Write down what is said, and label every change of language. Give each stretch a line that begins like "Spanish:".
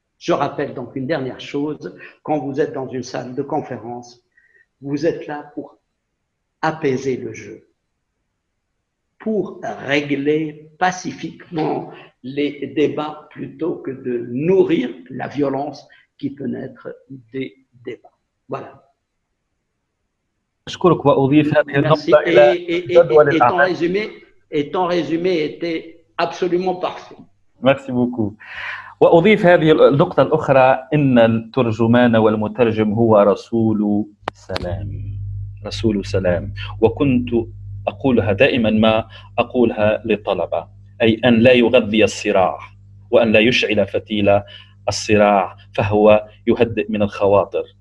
French: Je rappelle donc une dernière chose, quand vous êtes dans une salle de conférence, vous êtes là pour apaiser le jeu, pour régler pacifiquement les débats plutôt que de nourrir la violence qui peut naître des débats. Voilà.
Arabic: أشكرك وأضيف هذه
French: Merci.
Arabic: النقطة إلى جدول الأعمال.
French: Et ton résumé était absolument parfait. Merci beaucoup.
Arabic: وأضيف هذه النقطة الأخرى إن الترجمان والمترجم هو رسول سلام. رسول سلام. وكنت أقولها دائما ما أقولها للطلبة، أي أن لا يغذي الصراع وأن لا يشعل فتيل الصراع، فهو يهدئ من الخواطر.